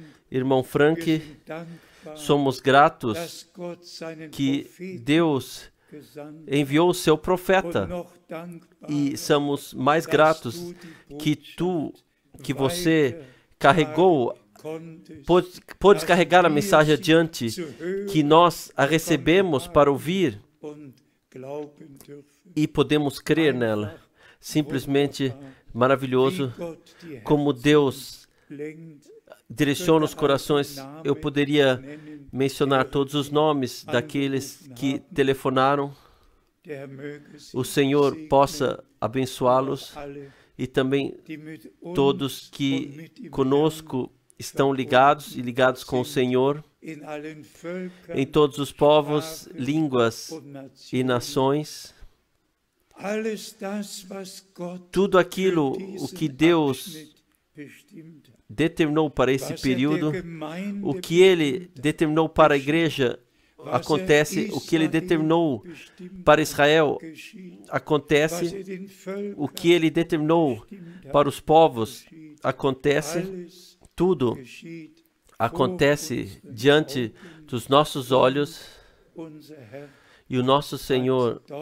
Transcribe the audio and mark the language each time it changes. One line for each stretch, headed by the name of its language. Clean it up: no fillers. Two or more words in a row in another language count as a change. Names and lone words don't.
Portuguese: irmão
German: wir Frank, sind dankbar,
Portuguese: somos gratos
German: dass Gott seinen
Portuguese: que
German: Propheten
Portuguese: Deus
German: gesandt
Portuguese: enviou o seu
German: und
Portuguese: profeta,
German: noch dankbarer,
Portuguese: e somos mais
German: dass
Portuguese: gratos
German: du die
Portuguese: que
German: Botschaft
Portuguese: você carregou,
German: konntest,
Portuguese: pôde carregar a mensagem adiante,
German: zu hören
Portuguese: que nós a recebemos para ouvir
German: und glauben dürfen.
Portuguese: e podemos crer nela. Simplesmente maravilhoso
German: Wie Gott die
Portuguese: como
German: Herzen
Portuguese: Deus
German: lenkt,
Portuguese: direciona os corações. Eu poderia mencionar todos os nomes daqueles que telefonaram.
German: der möge sie
Portuguese: O Senhor
German: segnen,
Portuguese: possa abençoá-los
German: alle,
Portuguese: e também
German: die mit uns
Portuguese: todos
German: und
Portuguese: que
German: mit ihm
Portuguese: conosco estão ligados e ligados com o Senhor,
German: in allen Völkern
Portuguese: em todos os povos, línguas
German: und
Portuguese: e
German: Nationen.
Portuguese: nações.
German: Alles das, was Gott
Portuguese: Tudo aquilo
German: für
Portuguese: o
German: diesen
Portuguese: que Deus
German: Abschnitt bestimmt hat,
Portuguese: determinou para esse
German: was
Portuguese: período,
German: der Gemeinde
Portuguese: o que Ele
German: bestimmt hat,
Portuguese: determinou para a igreja acontece, o que Ele determinou para Israel acontece, o que Ele determinou para os povos acontece, tudo acontece diante dos nossos olhos, e o nosso Senhor